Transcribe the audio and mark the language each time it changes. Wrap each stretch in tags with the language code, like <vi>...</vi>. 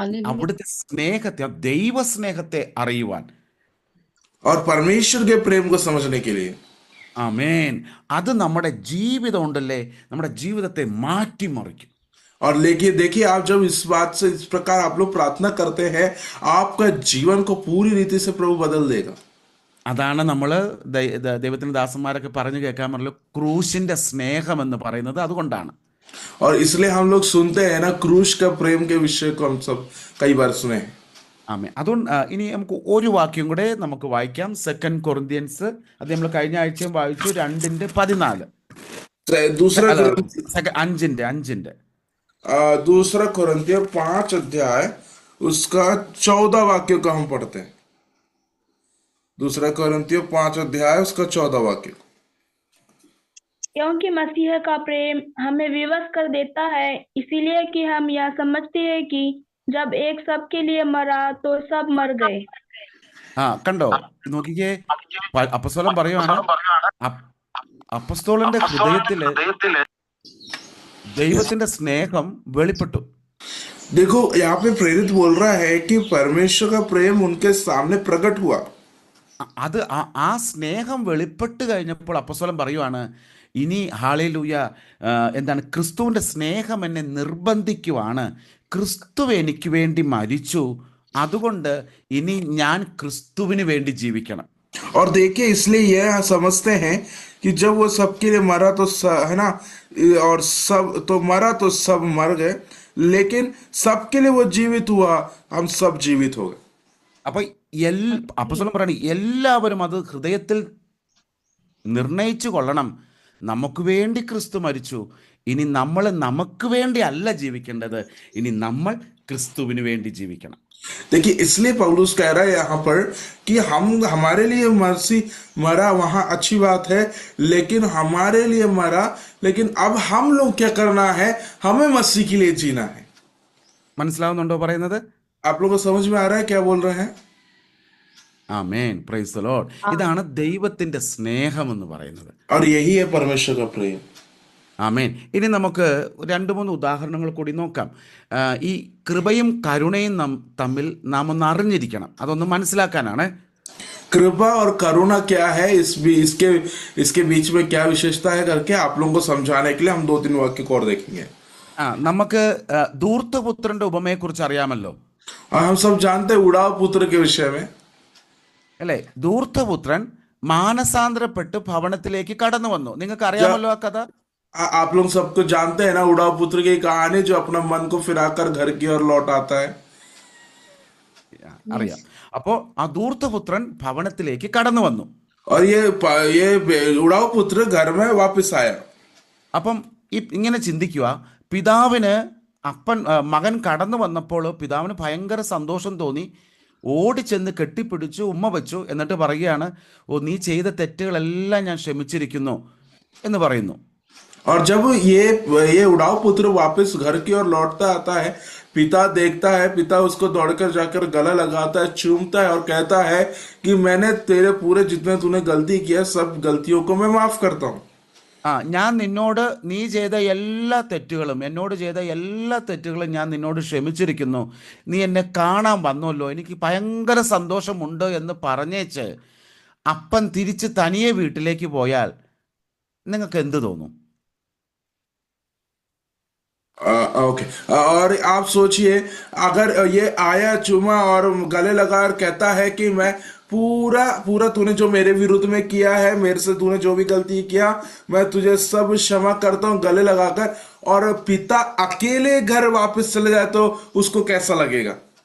<ml>അവിടുത്തെ സ്നേഹത്തെ, ദൈവ സ്നേഹത്തെ അറിയുവാൻ,</ml> <hi>और परमेश्वर के प्रेम को समझने के लिए.</hi> <ml>ആമേൻ. അത് നമ്മുടെ ജീവിതം ഉണ്ടല്ലേ, നമ്മുടെ ജീവിതത്തെ മാറ്റിമറിക്കും.</ml> <hi>और लेकिन देखिए, आप जब इस बात से इस प्रकार आप लोग प्रार्थना करते हैं, आपका जीवन को पूरी रीति से प्रभु बदल देगा.</hi> <ml>അതാണ് നമ്മൾ ദൈവത്തിന്റെ ദാസന്മാരൊക്കെ പറഞ്ഞു കേൾക്കാമല്ലോ, ക്രൂശിന്റെ സ്നേഹം എന്ന് പറയുന്നത് അതുകൊണ്ടാണ്.</ml> <hi>और इसलिए हम लोग सुनते हैं ना, क्रूस का प्रेम के विषय को हम सब कई बार सुने हैं.</hi> <ml>ആമേൻ. അതുകൊണ്ട് ഇനി നമുക്ക് ഒരു വാക്യം കൂടെ നമുക്ക് വായിക്കാം. 2 Corinthians, അത് നമ്മൾ കഴിഞ്ഞ ആഴ്ചയും വായിച്ചു, 2:14.</ml> <hi>दूसरा 5:5 दूसरा कुरिन्थियों 5 अध्याय उसका 14 वाक्य को हम पढ़ते हैं. दूसरा कुरिन्थियों 5 अध्याय उसका 14 वाक्य. क्योंकि मसीह का प्रेम हमें विवश कर देता है, इसीलिए कि हम यह समझते हैं कि जब एक सबके लिए मरा तो सब मर गए.</hi> <ml>കണ്ടോ, നോക്കിക്കേ, അപ്പസ്തോലൻ പറയുവാണ്, അപ്പസ്തോലന്റെ ഹൃദയത്തില് ദൈവത്തിന്റെ സ്നേഹം വെളിപ്പെട്ടു.</ml> <hi>देखो यहाँ पे प्रेरित बोल रहा है कि परमेश्वर का प्रेम उनके सामने प्रकट हुआ.</hi> <ml>അത് ആ സ്നേഹം വെളിപ്പെട്ട് കഴിഞ്ഞപ്പോൾ അപ്പസ്തോലൻ പറയുവാണ്, ഇനി ഹല്ലേലൂയ, എന്താണ്, ക്രിസ്തുവിന്റെ സ്നേഹം എന്നെ നിർബന്ധിക്കുവാണ്, ക്രിസ്തു എനിക്ക് വേണ്ടി മരിച്ചു, അതുകൊണ്ട് ഇനി ഞാൻ ക്രിസ്തുവിന് വേണ്ടി ജീവിക്കണം.</ml> <hi>और देखिए, इसलिए यह समझते हैं कि जब वो सबके लिए मरा तो है ना, और सब तो मरा तो सब मर गए, लेकिन सबके लिए वो जीवित हुआ, हम सब जीवित हो गए.</hi> <ml>അപ്പൊ അപ്പസ്തോലൻ പറയണ എല്ലാവരും അത് ഹൃദയത്തിൽ നിർണയിച്ചു കൊള്ളണം. നമുക്ക് വേണ്ടി ക്രിസ്തു മരിച്ചു, ഇനി നമ്മൾ നമുക്ക് വേണ്ടി അല്ല ജീവിക്കേണ്ടത്, ഇനി നമ്മൾ ക്രിസ്തുവിന് വേണ്ടി ജീവിക്കണം.</ml> <hi>देखिए, इसलिए पौलुस कह रहा है यहाँ पर कि हमारे लिए मसीह मरा, वहां अच्छी बात है, लेकिन हमारे लिए मरा, लेकिन अब हम लोग क्या करना है, हमें मसीह के लिए जीना है।</hi> <ml>മനസ്സിലാവുന്നുണ്ടോ പറയുന്നത്?</ml> <hi>आप लोगों को समझ में आ रहा है क्या बोल रहे हैं?</hi> <en>Amen, praise the Lord.</en> <ml>ഇതാണ് ദൈവത്തിന്റെ സ്നേഹം എന്ന് പറയുന്നത്.</ml> <hi>और यही है परमेश्वर का प्रेम।</hi> <ml>ആമേൻ. ഇനി നമുക്ക് 2-3 ഉദാഹരണങ്ങൾ കൂടി നോക്കാം. ഈ കൃപയും കരുണയും തമ്മിൽ നാം ഒന്ന് അറിഞ്ഞിരിക്കണം, അതൊന്ന് മനസ്സിലാക്കാനാണ്.</ml> <hi>कृपा और करुणा क्या है, इसके बीच में क्या विशेषता है करके आप लोगों को समझाने के लिए हम 2-3 वाक्य को और देखेंगे।</hi> <ml>നമുക്ക് ധൂർത്തപുത്രന്റെ ഉപമയെക്കുറിച്ച് അറിയാമല്ലോ.</ml> <hi>और हम सब जानते हैं उड़ाव पुत्र के विषय में,</hi> <ml>അല്ലേ? ധൂർത്തപുത്രൻ മാനസാന്തരപ്പെട്ട് ഭവനത്തിലേക്ക് കടന്നു വന്നു. നിങ്ങൾക്ക് അറിയാമല്ലോ ആ കഥ.</ml> <hi>आप लोग सबको जानते हैं ना उड़ाव पुत्र की कहानी, जो अपना मन को फिराकर घर की ओर लौट आता है।</hi> <ml>അറിയാം. അപ്പോ ആ ധൂർത്തപുത്രൻ ഭവനത്തിലേക്ക് കടന്നു വന്നു.</ml> <hi>और ये उड़ाव पुत्र घर में वापस आया।</hi> <ml>അപ്പം ഇങ്ങനെ ചിന്തിക്കുക, പിതാവിന് മകൻ കടന്നു വന്നപ്പോൾ പിതാവിന് ഭയങ്കര സന്തോഷം തോന്നി. ഓടിച്ചെന്ന് കെട്ടിപ്പിടിച്ചു, ഉമ്മ വെച്ചു. എന്നിട്ട് പറയുകയാണ്, ഓ, നീ ചെയ്ത തെറ്റുകളെല്ലാം ഞാൻ ക്ഷമിച്ചിരിക്കുന്നു എന്ന് പറയുന്നു.</ml> <hi>और जब ये उड़ाव पुत्र वापस घर की ओर लौटता आता है, पिता देखता है, पिता उसको दौड़कर जाकर गला लगाता है, चूमता है और कहता है कि मैंने तेरे पूरे जितने तूने गलती किया सब गलतियों को मैं माफ करता हूँ।</hi> <ml>ഞാൻ നീ ചെയ്ത എല്ലാ തെറ്റുകളും, എന്നോട് ചെയ്ത എല്ലാ തെറ്റുകളും ഞാൻ നിന്നോട് ക്ഷമിച്ചിരിക്കുന്നു. നീ എന്നെ കാണാൻ വന്നല്ലോ, എനിക്ക് ഭയങ്കര സന്തോഷമുണ്ട് എന്ന് പറഞ്ഞേച്ച് അപ്പൻ തിരിച്ച് തനിയെ വീട്ടിലേക്ക് പോയാൽ നിങ്ങൾക്ക് എന്ത് തോന്നും?</ml> <hi>ओके, और आप सोचिए, अगर ये आया, चूमा और गले लगा और कहता है कि मैं पूरा तूने जो मेरे विरुद्ध में किया है, मेरे से तूने जो भी गलती किया, मैं तुझे सब क्षमा करता हूं, गले लगाकर, और पिता अकेले घर वापस चले जाए तो उसको कैसा लगेगा?</hi>